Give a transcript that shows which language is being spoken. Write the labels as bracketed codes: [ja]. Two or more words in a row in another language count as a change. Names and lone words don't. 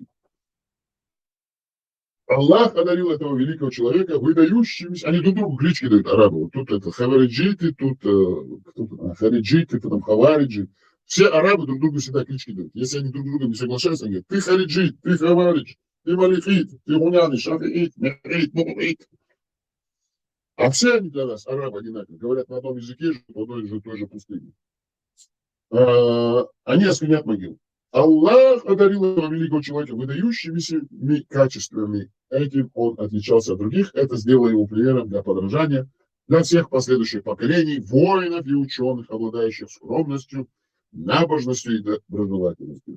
[ru] Аллах одарил этого великого человека выдающимися, они друг другу клички дают, арабы. Тут это хавариджиты, тут хариджиты, потом хавариджи. Все арабы друг другу всегда клички дают. Если они друг друга не соглашаются, они говорят, ты хариджит, ты хаваридж, ты малифит, ты гуняни, шафиит, мехрит, мухрит. А все они для нас, арабы, одинаковые, говорят на одном языке, в одной же той же пустыне. Они осквернят могилу. Аллах одарил этого великого человека выдающимися качествами. Этим он отличался от других. Это сделало его примером для подражания для всех последующих поколений, воинов и ученых, обладающих скромностью, набожностью и доброжелательностью.